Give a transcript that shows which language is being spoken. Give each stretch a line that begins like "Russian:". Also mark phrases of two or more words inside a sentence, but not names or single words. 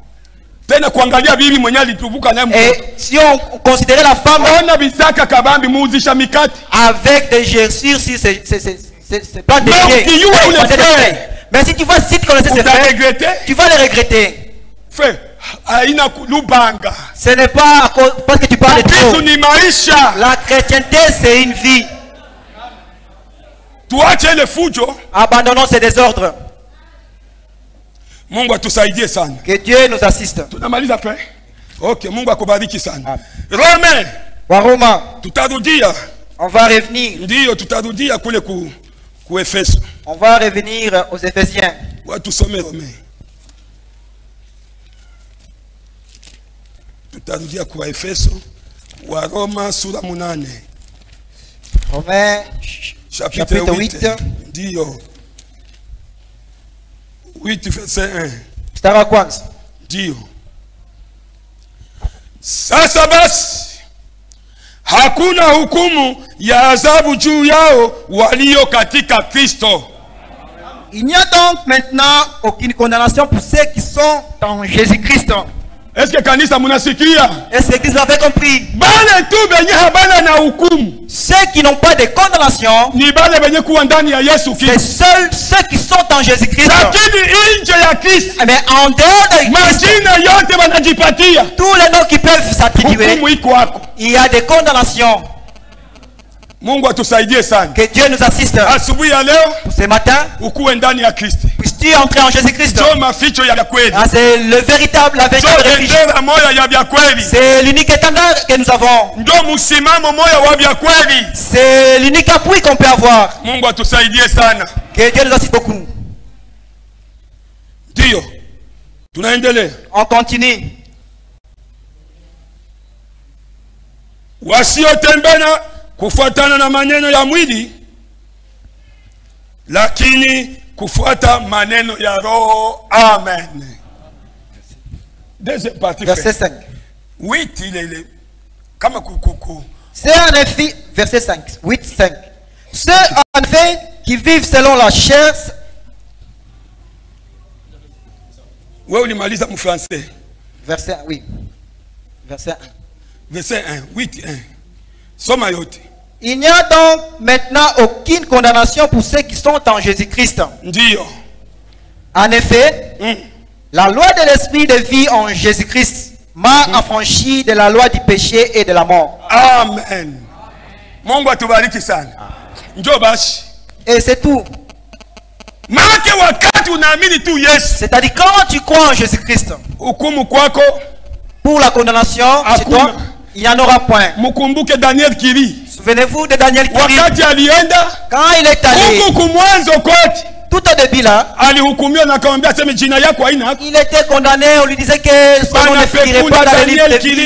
French: Et si on considérait la femme avec des gerçures sur ces plantes de pied, mais si tu vois, si tu connaissais ces frères, tu vas les regretter. Ce n'est pas parce que tu parles trop. La chrétienté c'est une vie. Abandonnons ces désordres.
Swahili: Mungu atusaidie sana.
French: Que Dieu nous assiste.
Swahili: Tunamaliza fe? Okay, Mungu akubariki sana. Rome. Wa Roma. Tutarudia.
French: On va revenir.
Swahili: Ndio tutarudia kule ku Efeso.
French: On va revenir aux Éphésiens.
Swahili: Watu some Rome. Tutarudia ku Efeso. Wa Roma sura 8.
French: Romains chapitre 8.
Swahili: Ndio. 8 verset 1. Mstari wa kwanza. Ndio. Sasa basi hakuna hukumu ya adhabu juu yao walio katika Kristo.
French: Il n'y a donc maintenant aucune condamnation pour ceux qui sont en Jésus-Christ. Est-ce que
Swahili: kanisa munasikia?
French: Est-ce que l'Église avait compris?
Swahili: Bale tu benye habana na hukumu.
French: Ceux qui n'ont pas de condamnation,
Swahili: ni bale benye kuwa ndani ya Yesu Kristo.
French: C'est seuls ceux qui sont en Jésus-Christ.
Swahili: Lakini nje ya Kristo,
French: mais en dehors de Christ,
Swahili: majina yote wanajipatia.
French: Tous les noms qui peuvent s'attribuer.
Swahili: Hukumu iko hapo.
French: Il y a des condamnations.
Swahili: Mungu atusaidie sana.
French: Que Dieu nous assiste.
Swahili: Asubuhi ya leo,
French: ce matin,
Swahili: ukuwe ndani ya Kristo.
French: Puisses-tu entrer en Jésus-Christ? C'est le véritable, la véritable refuge. C'est l'unique étendard que nous avons. C'est l'unique appui qu'on peut avoir. Que Dieu nous assiste beaucoup. On continue.
Swahili: Wasiotembea kufuatana na maneno ya mwili, lakini kufuata maneno ya roho.
French: Amen. Deuxième partie. Verset 5. Oui, il est comme c'est en effet, verset 5. 8, 5. Ceux en effet qui vivent selon la chair. Ouais, on malisa en français. Verset 1, oui. Verset 1. Verset 1, 8, 1. Somayote. Il n'y a donc maintenant aucune condamnation pour ceux qui sont en Jésus-Christ. En effet, la loi de l'esprit de vie en Jésus-Christ m'a affranchi de la loi du péché et de la mort.
Swahili: Amen. Mungu atubariki sana. Njoo basi.
French: Et c'est tout. C'est-à-dire quand tu crois en Jésus-Christ,
Swahili: hukumu kwako,
French: pour la condamnation, c'est toi. il n'y en aura point.
Swahili: Mkumbuke Daniel Kiri.
French: Souvenez-vous de Daniel Kiri.
Swahili: Wakati alienda,
French: quand il est allé,
Swahili: huku kumwanzo kote,
French: tout au début là,
Swahili: alihukumiwa na akamwambia aseme jina yako haina haki.
French: il était condamné, on lui disait que son nom ne figurait pas dans les livres de vie.